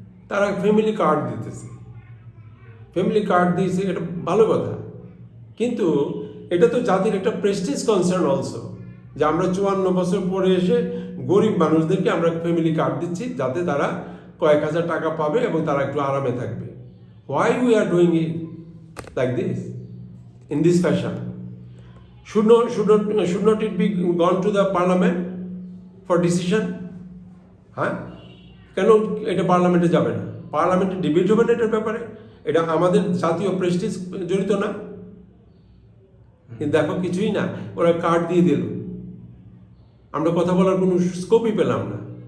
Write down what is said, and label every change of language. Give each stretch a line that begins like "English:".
Bangla: তারা family card দিতেছে, family card দিয়েছে, এটা ভালো কথা, কিন্তু এটা তো জাতির একটা
English: prestige concern also,
Bangla: যে আমরা 54 বছর পরে এসে গরিব মানুষদেরকে আমরা ফ্যামিলি কার্ড দিচ্ছি, যাতে তারা কয়েক হাজার টাকা পাবে এবং তারা একটু আরামে থাকবে।
English: Why we are doing it like this, in this fashion? Should not it be gone to the parliament for decision?
Bangla: হ্যাঁ, কেন এটা পার্লামেন্টে যাবে না? পার্লামেন্টে ডিবেট হবে না এটার ব্যাপারে? এটা আমাদের জাতীয় প্রেস্টিজ জড়িত না? কিন্তু দেখো কিছুই না, ওরা কার্ড দিয়ে দিল, আমরা কথা বলার কোনো স্কোপই পেলাম না।